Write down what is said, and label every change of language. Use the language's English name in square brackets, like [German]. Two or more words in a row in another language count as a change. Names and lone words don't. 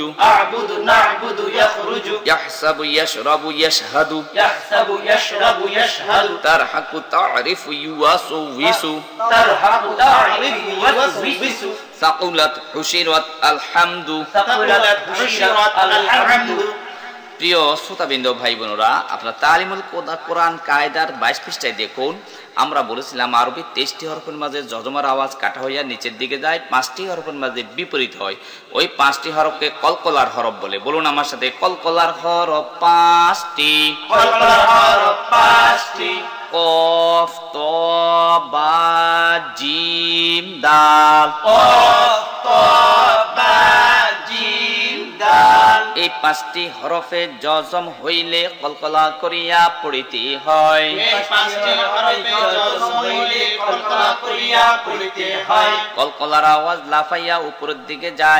[Arabic] أعبد نعبد يخرج يحسب يشرب يشهد يحسب يشرب يشهد ترحق تعرف يوسوس ترحب تعرف يوسوس ثقلت حشرت الحمد ثقلت حشرت الحمد [Bangla] প্রিয় শ্রোতাবৃন্দ ভাই বোনেরা, আপনার তালিমুল কোরআন কায়দার 22 পৃষ্ঠায় দেখুন, আমরা বলেছিলাম আরবি 23টি হরফের মাঝে যজমার আওয়াজ কাটা হইয়া নিচের দিকে যায়, 5টি হরফের মাঝে বিপরীত হয়। ওই 5টি হরফকে কলকলার হরফ বলে। বলুন আমার সাথে, কলকলার হরফ 5টি। কলকলার হরফ 5টি। কফ, ত, বা, জিম, দাল। কফ, ত, বা, জিম, দাল। এই 5টি হরফে যজম হইলে কলকলা করিয়া পড়িতে হয়। এই 5টি হরফে যজম হইলে কলকলা করিয়া পড়িতে হয়। কলকলার আওয়াজ লাফাইয়া উপরের দিকে যায়।